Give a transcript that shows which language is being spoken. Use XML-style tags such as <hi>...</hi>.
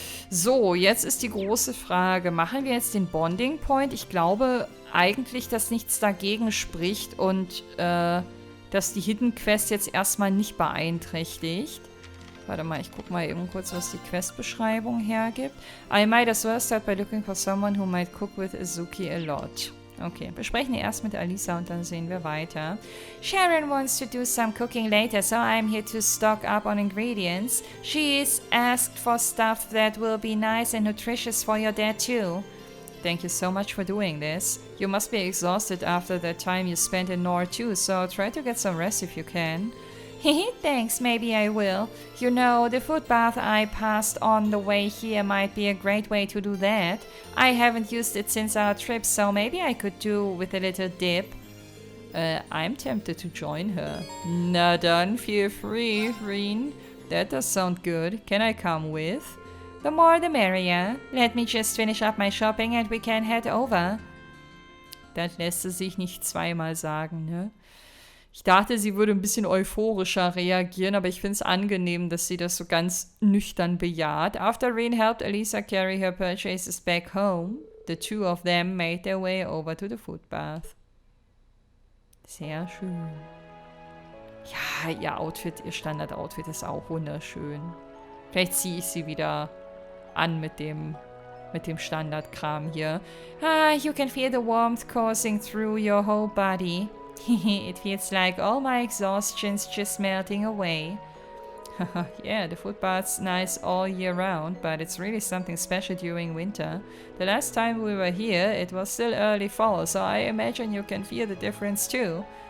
<de>So, jetzt ist die große Frage. Machen wir jetzt den Bonding Point? Ich glaube eigentlich, dass nichts dagegen spricht und dass die Hidden Quest jetzt erstmal nicht beeinträchtigt. Warte mal, ich guck mal eben kurz, was die Questbeschreibung hergibt.</de> <en>I might as well start by looking for someone who might cook with Azuki a lot.</en> <de>Okay, wir sprechen erst mit Alisa und dann sehen wir weiter.</de> <en>Sharon wants to do some cooking later, so I'm here to stock up on ingredients. She's asked for stuff that will be nice and nutritious for your dad too. Thank you so much for doing this. You must be exhausted after the time you spent in NOCH too, so try to get some rest if you can. Thanks, maybe I will. You know, the foot bath I passed on the way here might be a great way to do that. I haven't used it since our trip, so maybe I could do with a little dip. I'm tempted to join her.</en> <de>Na dann,</de> <en>feel free, Reen. That does sound good. Can I come with? The more the merrier. Let me just finish up my shopping and we can head over.</en> <de>Das lässt es sich nicht zweimal sagen, ne? Ich dachte, sie würde ein bisschen euphorischer reagieren, aber ich finde es angenehm, dass sie das so ganz nüchtern bejaht.</de> <en>After Reen helped Alisa carry her purchases back home, the two of them made their way over to the foot bath.</en> <de>Sehr schön. Ja, ihr Outfit, ihr Standard-Outfit ist auch wunderschön. Vielleicht ziehe ich sie wieder an mit dem Standardkram hier.</de> <en>You can feel the warmth coursing through your whole body. It feels like all my exhaustion's just melting away. Yeah, the foot bath's nice all year round, but it's really something special during winter. The last time we were here, it was still early fall, so I imagine you can feel the difference too.</en>